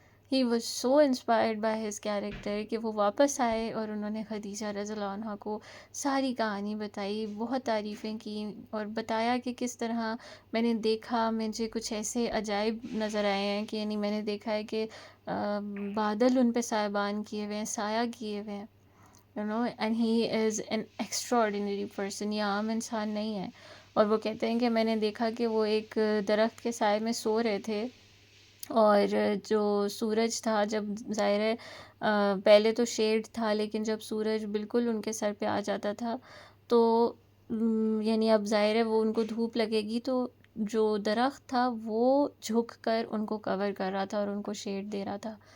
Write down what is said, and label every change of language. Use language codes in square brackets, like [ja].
[en] He was so inspired by his character [ur] کہ وہ واپس آئے اور انہوں نے خدیجہ رضی اللہ عنہ کو ساری کہانی بتائی، بہت تعریفیں کی اور بتایا کہ کس طرح میں نے دیکھا، مجھے کچھ ایسے عجائب نظر آئے ہیں کہ یعنی میں نے دیکھا ہے کہ بادل ان پہ سایبان کیے ہوئے ہیں، سایہ کیے ہوئے ہیں. [en] And he is an extraordinary person. [ur] یہ عام انسان نہیں ہے. اور وہ کہتے ہیں کہ میں نے دیکھا کہ وہ ایک درخت کے سائے میں سو رہے تھے، اور جو سورج تھا، جب ظاہر ہے پہلے تو شیڈ تھا، لیکن جب سورج بالکل ان کے سر پہ آ جاتا تھا تو یعنی اب ظاہر ہے وہ ان کو دھوپ لگے گی، تو جو درخت تھا وہ جھک کر ان کو کور کر رہا تھا اور ان کو شیڈ دے رہا تھا.